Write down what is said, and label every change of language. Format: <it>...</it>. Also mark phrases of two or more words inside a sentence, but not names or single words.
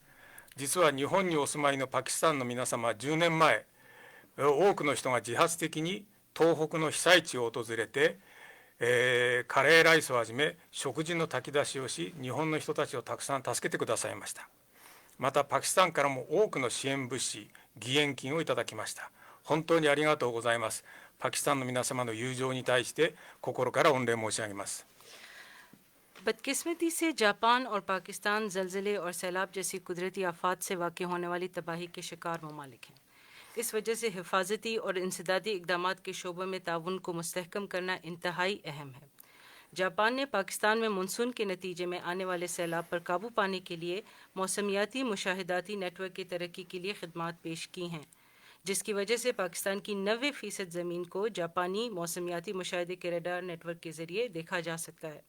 <ja>実は日本にお住まいのパキスタンの皆様は10年前、多くの人が自発的に東北の被災地を訪れて、カレーライスをはじめ食事の炊き出しをし、日本の人たちをたくさん助けてくださいました。またパキスタンからも多くの支援物資、義援金をいただきました。本当にありがとうございます。パキスタンの皆様の友情に対して心から御礼申し上げます。</ja> <ur>بدقسمتی سے جاپان اور پاکستان زلزلے اور سیلاب جیسی قدرتی آفات سے واقع ہونے والی تباہی کے شکار ممالک ہیں. اس وجہ سے حفاظتی اور انسدادی اقدام کے شعبے میں تعاون کو مستحکم کرنا انتہائی اہم ہے. جاپان نے پاکستان میں مانسون کے نتیجے میں آنے والے سیلاب پر قابو پانے کے لیے موسمیاتی مشاہداتی نیٹ ورک کی ترقی کے لیے خدمات پیش کی ہیں، جس کی وجہ سے پاکستان کی 90% زمین کو جاپانی موسمیاتی مشاہدے کے</ur> <en>radar network</en> <ur>کے ذریعے دیکھا جا سکتا ہے.</ur>